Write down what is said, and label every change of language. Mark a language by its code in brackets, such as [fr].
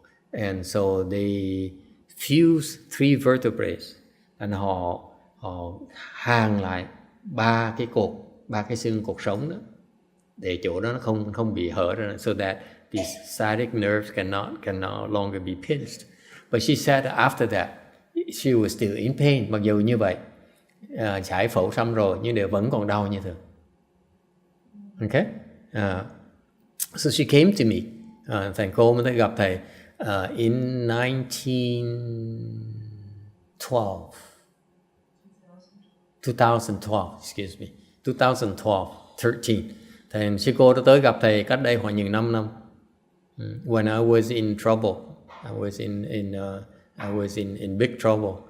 [en] And so they fused 3 vertebrae. [vi] And họ hàn lại ba cái xương cột sống đó, để chỗ đó nó không bị hở ra, [en] so that these sciatic nerves can no longer be pinched. But she said after that she was still in pain. [vi] Mặc dù như vậy, giải phẫu xong rồi nhưng đều vẫn còn đau như thường. [en] Okay? So she came to me. [vi] Thầy cô mới tới gặp thầy [en] in 2012, excuse me, 2012, 13. [vi] Thầy sư cô đã tới gặp thầy cách đây khoảng những 5 năm. [en] When I was in trouble, I was in big trouble.